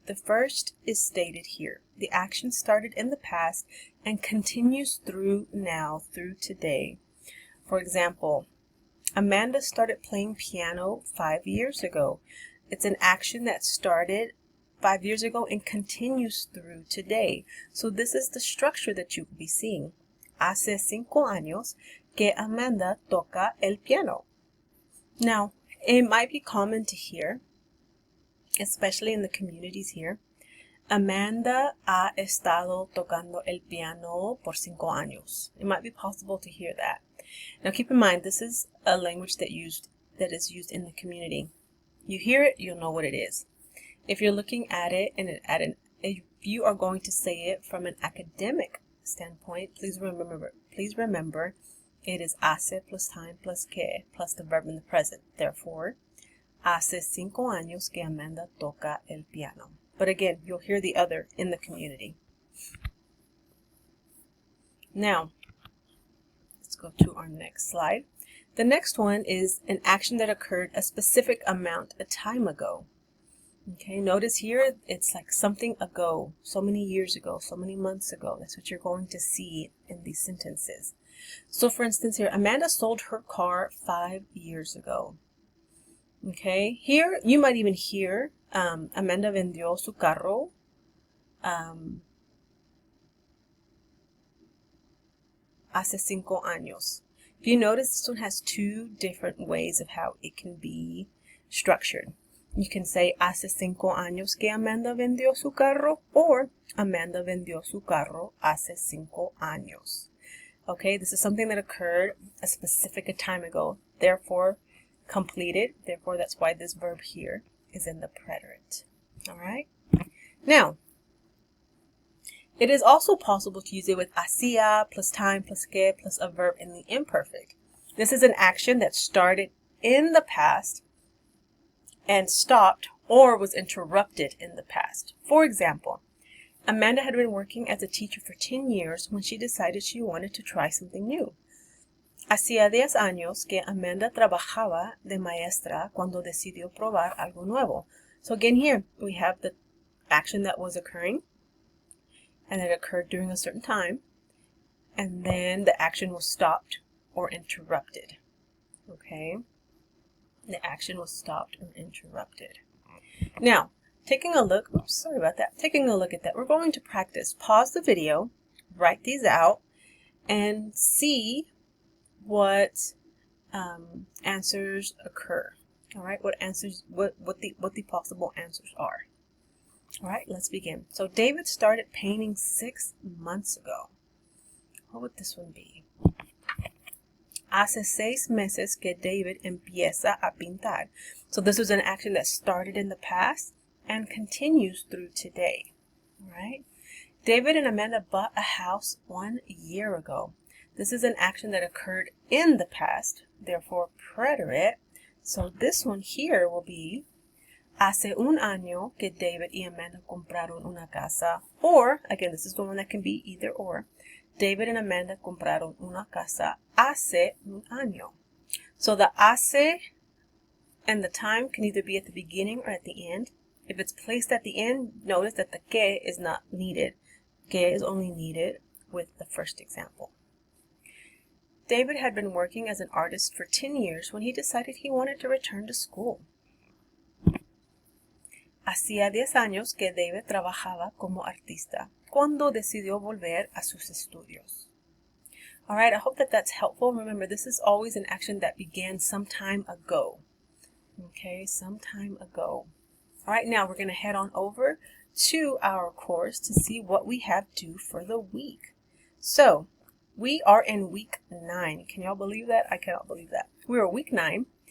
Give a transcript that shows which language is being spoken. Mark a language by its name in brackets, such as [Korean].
[English] The first is stated here. The action started in the past and continues through now, through today. For example, Amanda started playing piano 5 years ago. It's an action that started 5 years ago and continues through today. So this is the structure that you will be seeing. [Spanish] Hace 5 años que Amanda toca el piano. [English] Now, it might be common to hear, especially in the communities here, [Spanish] Amanda ha estado tocando el piano por 5 años. [English] It might be possible to hear that. Now keep in mind, this is a language that is used in the community. You hear it, you'll know what it is. If you're looking at it if you are going to say it from an academic standpoint, please remember it is hace plus time plus que plus the verb in the present. Therefore, [Spanish] hace 5 años que Amanda toca el piano. [English] But again, you'll hear the other in the community. Now, let's go to our next slide. The next one is an action that occurred a specific amount of time ago. Okay, notice here it's like something ago, so many years ago, so many months ago. That's what you're going to see in these sentences. So for instance here, Amanda sold her car 5 years ago. Okay, here you might even hear [Spanish] Amanda vendió su carro hace 5 años. [English] If you notice, this one has two different ways of how it can be structured. You can say [Spanish] hace 5 años que Amanda vendió su carro, [English] or [Spanish] Amanda vendió su carro hace 5 años. [English] Okay, this is something that occurred a specific time ago, therefore completed. Therefore, that's why this verb here is in the preterite. All right. Now, it is also possible to use it with hacía plus time plus que plus a verb in the imperfect. This is an action that started in the past and stopped or was interrupted in the past. For example, Amanda had been working as a teacher for 10 years when she decided she wanted to try something new. [Spanish] Hacía 10 años que Amanda trabajaba de maestra cuando decidió probar algo nuevo. [English] So again here, we have the action that was occurring, and it occurred during a certain time, and then the action was stopped or interrupted. Okay? The action was stopped or interrupted. Now, taking a look at that, we're going to practice. Pause the video, write these out, and see what answers occur. All right, what the possible answers are. All right, let's begin. So David started painting 6 months ago. What would this one be? [Spanish] Hace 6 meses que David empieza a pintar. [English] So this was an action that started in the past and continues through today. All right. David and Amanda bought a house 1 year ago. This is an action that occurred in the past, therefore preterite. So this one here will be [Spanish] hace un año que David y Amanda compraron una casa. [English] Or, again, this is the one that can be either or. [Spanish] David [English] and [Spanish] Amanda compraron una casa hace un año. [English] So the hace and the time can either be at the beginning or at the end. If it's placed at the end, notice that the que is not needed. Que is only needed with the first example. David had been working as an artist for 10 years when he decided he wanted to return to school. [Spanish] Hacía 10 años que David trabajaba como artista cuando decidió volver a sus estudios. [English] All right, I hope that that's helpful. Remember, this is always an action that began some time ago. Okay, some time ago. All right, now we're going to head on over to our course to see what we have due for the week. So, we are in week 9. Can y'all believe that? I cannot believe that. We are week 9.